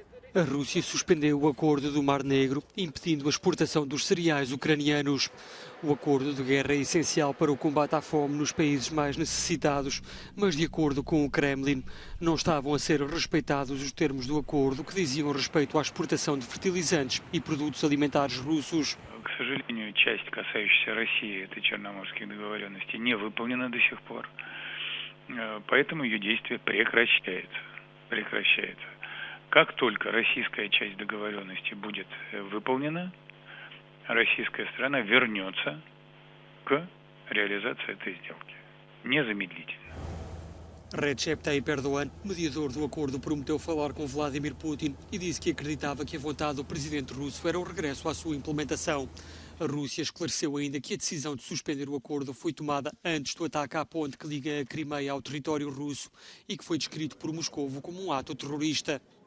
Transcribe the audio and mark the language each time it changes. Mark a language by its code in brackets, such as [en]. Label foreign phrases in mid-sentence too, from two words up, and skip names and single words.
[pt] A Rússia suspendeu o acordo do Mar Negro, impedindo a exportação dos cereais ucranianos. O acordo de guerra é essencial para o combate à fome nos países mais necessitados, mas, de acordo com o Kremlin, não estavam a ser respeitados os termos do acordo que diziam respeito à exportação de fertilizantes e produtos alimentares russos. [ru] К сожалению, часть, касающаяся России, этой Черноморских договоренностей, не выполнена до сих пор. Поэтому ее действие прекращается. Как только российская часть договоренности будет выполнена, российская сторона вернется к реализации этой сделки. Незамедлительно. [pt] Recep Tayyip Erdogan, mediador do acordo, prometeu falar com Vladimir Putin e disse que acreditava que a vontade do presidente russo era o regresso à sua implementação. A Rússia esclareceu ainda que a decisão de suspender o acordo foi tomada antes do ataque à ponte que liga a Crimeia ao território russo e que foi descrito por Moscovo como um ato terrorista.